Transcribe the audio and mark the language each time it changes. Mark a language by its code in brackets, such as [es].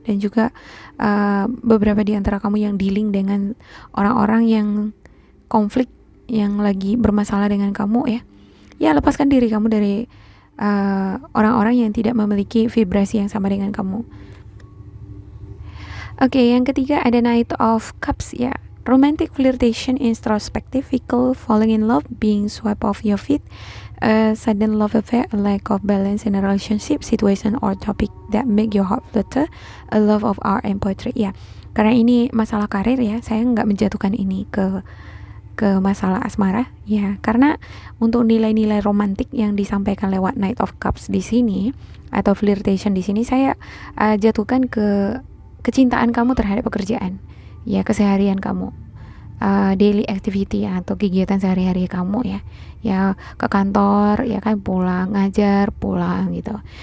[id] Dan juga beberapa di antara kamu yang dealing dengan orang-orang yang konflik, yang lagi bermasalah dengan kamu ya, lepaskan diri kamu dari orang-orang yang tidak memiliki vibrasi yang sama dengan kamu. Oke, yang ketiga ada Knight of Cups ya. [en] Romantic flirtation, introspective, fickle, falling in love, being swept off your feet, sudden love affair, a lack of balance in a relationship, situation or topic that make your heart flutter, a love of art and poetry. [id] Ya, karena ini masalah karir ya, saya nggak menjatuhkan ini ke masalah asmara ya, karena untuk nilai-nilai romantik yang disampaikan lewat Knight of Cups di sini atau flirtation di sini, saya jatuhkan ke kecintaan kamu terhadap pekerjaan ya, keseharian kamu, daily activity atau kegiatan sehari-hari kamu ya ke kantor ya kan, pulang ngajar, pulang gitu.